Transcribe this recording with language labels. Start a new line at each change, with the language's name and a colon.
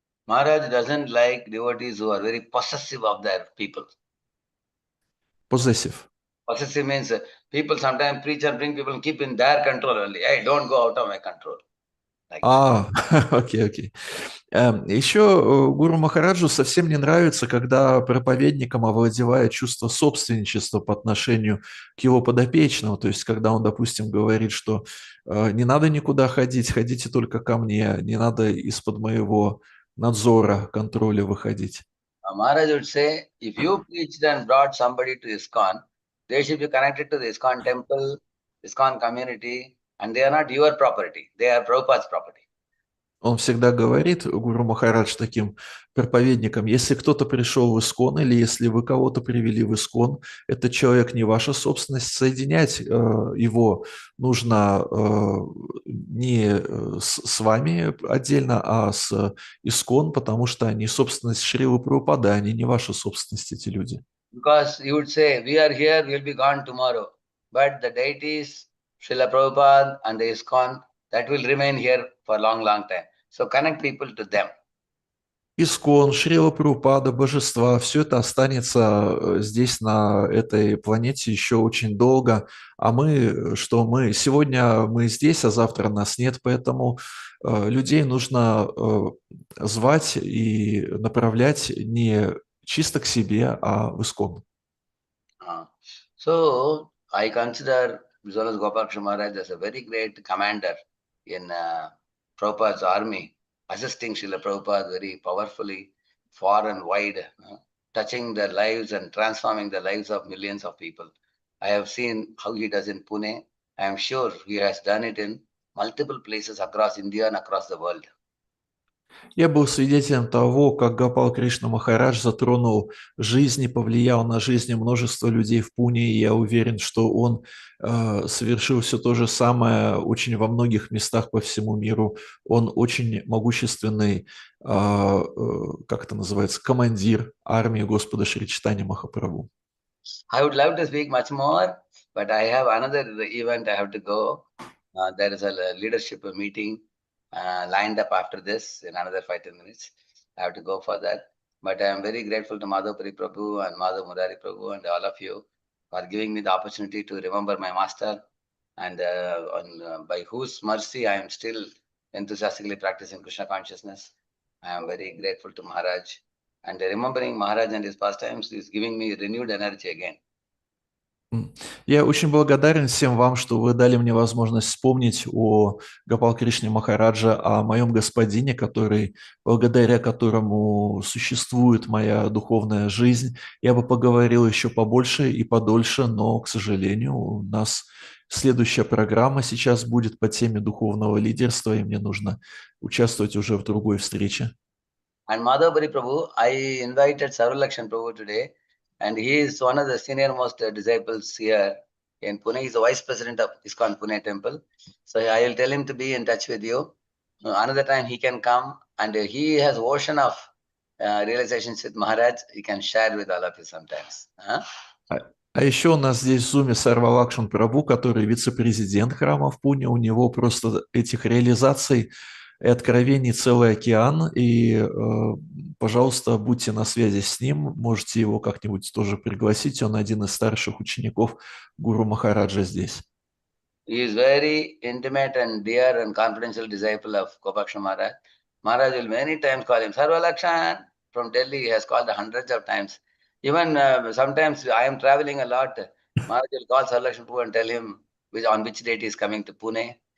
English: Maharaj doesn't like devotees who are very possessive of their people. Possessive. Possessive means people sometimes preach and bring people and keep in their control only. Hey, don't go out of my control. Like that.
Russian: Окей, окей. Еще Гуру Махараджу совсем не нравится, когда проповедником овладевает чувство собственничества по отношению к его подопечному. То есть, когда он, допустим, говорит, что не надо никуда ходить, ходите только ко мне, не надо из-под моего надзора, контроля выходить.
English: Maharaj would say, if you preached and brought somebody to ISKCON, they should be connected to the ISKCON temple, ISKCON community, and they are not your property. They are Prabhupada's property.
Russian: Он всегда говорит, Гуру Махарадж, таким проповедникам: если кто-то пришел в Искон или если вы кого-то привели в Искон, этот человек не ваша собственность, соединять его нужно не с вами отдельно, а с Искон, потому что они собственность Шрилы Прабхупады, они не ваша собственность, эти люди.
English: Because you would say, we are here, we'll be gone tomorrow. But the deities, Srila Prabhupada and the ISKCON, that will remain here for a long, long time. So connect people to them.
Russian: Искон, Шрила Прабхупада, божества, все это останется здесь, на этой планете, еще очень долго. А мы, что мы сегодня мы здесь, а завтра нас нет, поэтому людей нужно звать и направлять не чисто к себе, а в Искон.
English: So I consider Jonas Gopalakrishna Maharaj as a very great commander in Prabhupada's army, assisting Srila Prabhupada very powerfully, far and wide, touching their lives and transforming the lives of millions of people. I have seen how he does in Pune. I am sure he has done it in multiple places across India and across the world.
Russian: Я был свидетелем того, как Гопал Кришна Махарадж затронул жизнь и повлиял на жизни множества людей в Пуне, и я уверен, что он совершил все то же самое очень во многих местах по всему миру. Он очень могущественный, как это называется, командир армии Господа Шри Чайтанья Махапрабху.
English: I would love to speak much more, but I have another event I have to go. There is a leadership meeting lined up after this in another 5-10 minutes. I have to go for that. But I am very grateful to Madhavpuri Prabhu and Madhav Murari Prabhu and all of you for giving me the opportunity to remember my master, and by whose mercy I am still enthusiastically practicing Krishna consciousness. I am very grateful to Maharaj. And remembering Maharaj and his pastimes is giving me renewed energy again.
Russian: Я очень благодарен всем вам, что вы дали мне возможность вспомнить о Гопал Кришне Махараджа, о моем господине, благодаря которому существует моя духовная жизнь. Я бы поговорил еще побольше и подольше, но, к сожалению, у нас следующая программа сейчас будет по теме духовного лидерства, и мне нужно участвовать уже в другой встрече.
English: And Madhavpuri Prabhu, I invited Sarvalakshan Prabhu today, and he is one of the senior most disciples here in Pune. He's the vice president of ISKCON Pune Temple. So I will tell him to be in touch with you. Another time he can come, and he has ocean of realizations with Maharaj. He can share with all of you sometimes.
Russian: А еще у нас здесь в Зуме Сарвалакшан Прабhu, который вице-президент храма в Пуне. У него просто этих реализаций и откровений целый океан. И, пожалуйста, будьте на связи с ним. Можете его как-нибудь тоже пригласить. Он один из старших учеников Гуру Махараджа здесь.
English: He is very intimate and dear and confidential disciple of Gopalakrishna Maharaj. Maharaj will many times call him Sarvalakshan. From Delhi, he has called hundreds of times. Even sometimes I am traveling a lot. Maharaj will call Sarvalakshan Prabhu and tell him on which date he is coming to Pune.